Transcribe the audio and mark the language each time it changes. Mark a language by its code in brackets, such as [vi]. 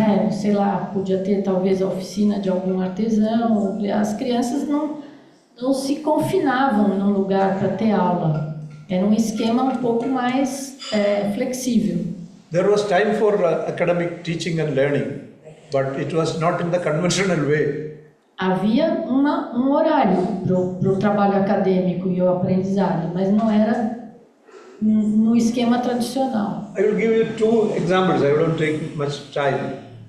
[pt] Sei lá, podia ter talvez a oficina de algum artesão. As crianças não se confinavam num lugar para ter aula. Era um esquema um pouco mais flexível. [en] There was time for academic teaching and learning, but it was not in the conventional way. [pt] Havia um horário para o trabalho acadêmico e o aprendizado, mas não era no esquema tradicional. [en] I will give you two examples. I won't take much time.